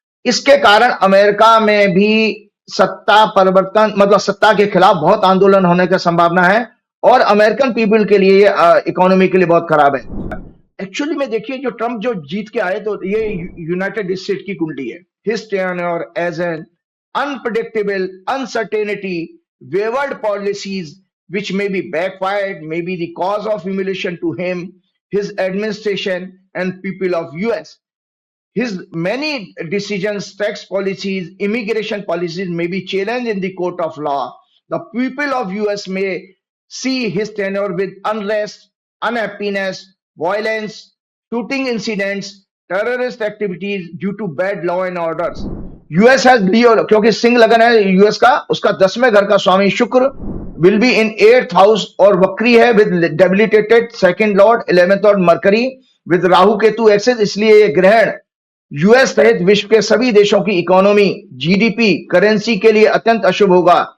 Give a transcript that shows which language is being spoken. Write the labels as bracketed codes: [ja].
[hi] इसके कारण अमेरिका में भी सत्ता परिवर्तन, मतलब सत्ता के खिलाफ बहुत आंदोलन होने की संभावना है, और अमेरिकन पीपल के लिए, इकोनॉमी के लिए बहुत खराब है। एक्चुअली में देखिए, जो ट्रंप जो जीत के आए, तो ये यूनाइटेड स्टेट की कुंडली है। [en] His tenure as an unpredictable uncertainty, wayward policies which may be backfired, may be the cause of humiliation to him, his administration and people of US. His many decisions, tax policies, immigration policies may be challenged in the court of law. The people of US may see his tenure with unrest, unhappiness, violence, shooting incidents, terrorist activities due to bad law and orders. US has Leo, [hi] क्योंकि सिंह लगन है US का, उसका 10वें घर का स्वामी शुक्र [en] will be in 8th house [hi] और वक्री है [en] with debilitated second lord, 11th lord [hi] mercury with Rahu Ketu access. इसलिए ये ग्रहण यूएस सहित विश्व के सभी देशों की इकोनॉमी, जीडीपी, करेंसी के लिए अत्यंत अशुभ होगा।